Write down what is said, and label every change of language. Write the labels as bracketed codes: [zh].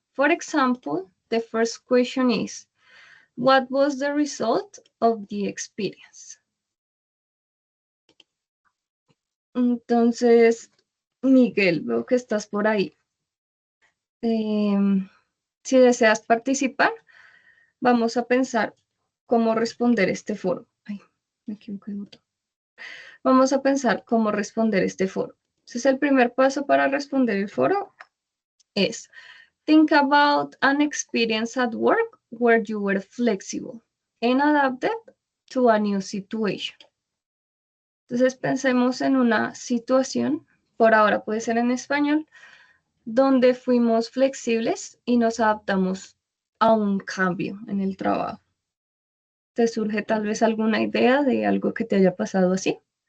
[en] For example, the first question is, what was the result of the experience? [es] Entonces, Miguel, veo que estás por ahí. Si deseas participar, vamos a pensar cómo responder este foro. Ay, me equivoqué de botón. Vamos a pensar cómo responder este foro. Entonces, el primer paso para responder el foro es [en] think about an experience at work where you were flexible and adapted to a new situation. [es] Entonces, pensemos en una situación, por ahora puede ser en español, donde fuimos flexibles y nos adaptamos a un cambio en el trabajo. ¿Te surge tal vez alguna idea de algo que te haya pasado así?